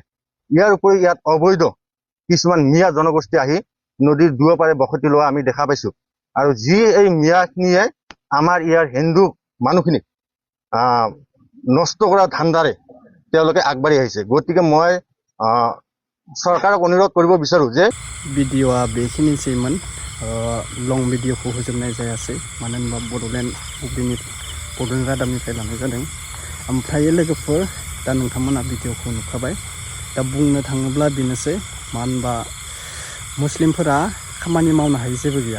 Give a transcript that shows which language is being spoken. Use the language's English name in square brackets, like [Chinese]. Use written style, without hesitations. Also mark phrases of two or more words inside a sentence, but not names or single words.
[Assamese] ইয়াৰ উপৰি ইয়াত অবৈধ কিছুমান মিয়া জনগোষ্ঠী আহি নদীৰ দুয়োপাৰে বসতি লোৱা আমি দেখা পাইছোঁ। আৰু যি এই মিয়াখিনিয়ে আমাৰ ইয়াৰ হিন্দু মানুহখিনিক নষ্ট কৰা ধান্দাৰে তেওঁলোকে আগবাঢ়ি আহিছে। গতিকে মই চৰকাৰক অনুৰোধ কৰিব বিচাৰোঁ যে [Bodo] भिडिअआ बेखिनिसैमोन। लं भिडिअखौ होजोबनाय जायासै, मानो होनबा बड'लेण्ड रादाबनिफ्राय लानाय जादों। ओमफ्राय लोगोफोर, दा नोंथांमोना भिडिअखौ नुखाबाय। दा बुंनो थाङोब्ला बेनोसै, मानो होनबा मुस्लिमफोरा खामानि मावनो हायै जेबो गैया।